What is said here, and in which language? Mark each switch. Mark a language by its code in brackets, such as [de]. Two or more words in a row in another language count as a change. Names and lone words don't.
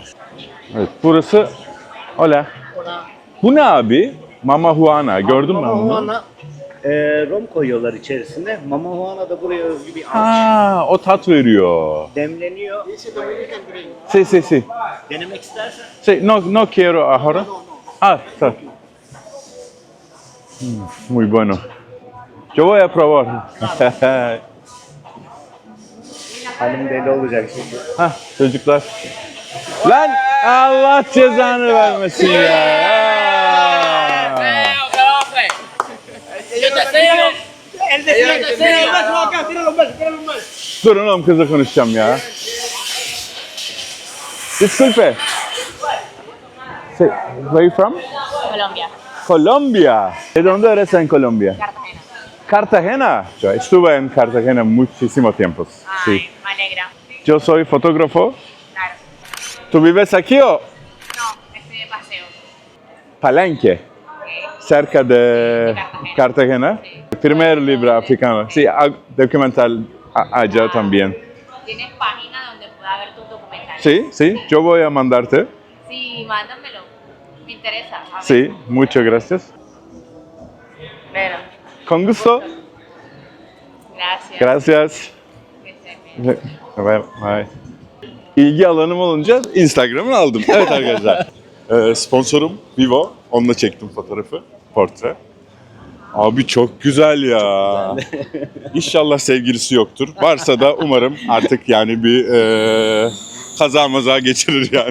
[tr] Evet. Burası Hola. Bu ne abi? Mama Juana. Gördün mü Mama bunu? Juana rom koyuyorlar içerisine. Mama Juana da buraya özgü bir ağaç. Ha, o tat veriyor. Demleniyor. [es] Sí. [tr] Denemek istersen. [es] Sí, no quiero ahora. Ah, está. Muy bueno. Yo voy a probar. [tr] Hanım deli olacak şimdi. Hah, çocuklar. Lan Allah cezanı vermesin ya. Durun oğlum kızla konuşacağım ya. [es] Disculpe. [en] Where are you from? [es] Colombia, Colombia. ¿De dónde eres en Colombia? Cartagena. Cartagena. Yo estuve en Cartagena muchísimo tiempo. Sí. Ay, me alegra. Yo soy fotógrafo. Claro. ¿Tú vives aquí o? No, estoy de paseo. Palenque, cerca de Cartagena. Primer libro africano. Sí, documental allá también. ¿Tienes página donde pueda ver tus documentales? Sí, yo voy a mandarte. Sí, mándamelo. Me interesa. A ver. Sí, muchas gracias. Bueno, Con gusto. gracias. Gracias. Que estés bien. Bye. [tr] İlgi alanım olunca Instagram'ını aldım. Evet arkadaşlar. Sponsorum Vivo. Onunla çektim fotoğrafı. Portre. Abi çok güzel ya. İnşallah sevgilisi yoktur. Varsa da umarım artık yani bir kaza maza geçirir yani.